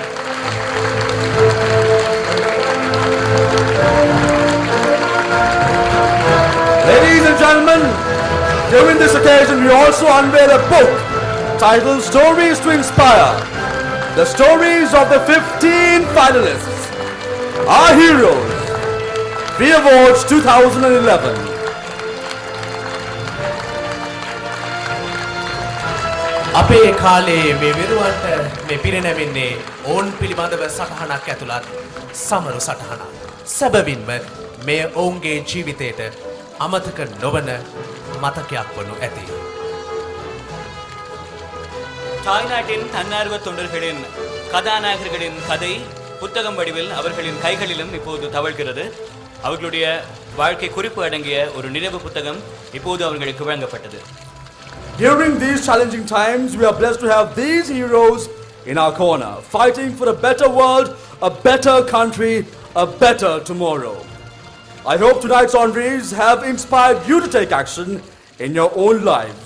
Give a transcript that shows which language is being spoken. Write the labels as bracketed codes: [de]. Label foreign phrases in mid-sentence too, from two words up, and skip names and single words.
[en] Ladies and gentlemen, during this occasion we also unveil a book titled Stories to Inspire. The stories of the 15 finalists, our heroes, V Awards 2011. [si] අපේ කාලේ මේ විරුවන්ට මේ පිරිනැමෙන්නේ ඔවුන් පිළිබඳව සටහනක් ඇතුළත් සමරු සටහනක්. සැබවින්ම මේ ඔවුන්ගේ ජීවිතයට අමතක නොවන මතකයක් වනු ඇති. [ta] தாய்நாட்டின் தன்னார்வ தொண்டர்களின் கதாநாயகர்களின் கதை புத்தகம் வடிவில் அவர்களின் கைகளிலும் இப்போது தவழ்கிறது. அவர்களுடைய வாழ்க்கை குறிப்பு அடங்கிய ஒரு நினைவு புத்தகம் இப்போது அவர்களுக்கு வழங்கப்பட்டது. [en] During these challenging times, we are blessed to have these heroes in our corner, fighting for a better world, a better country, a better tomorrow. I hope tonight's honorees have inspired you to take action in your own lives.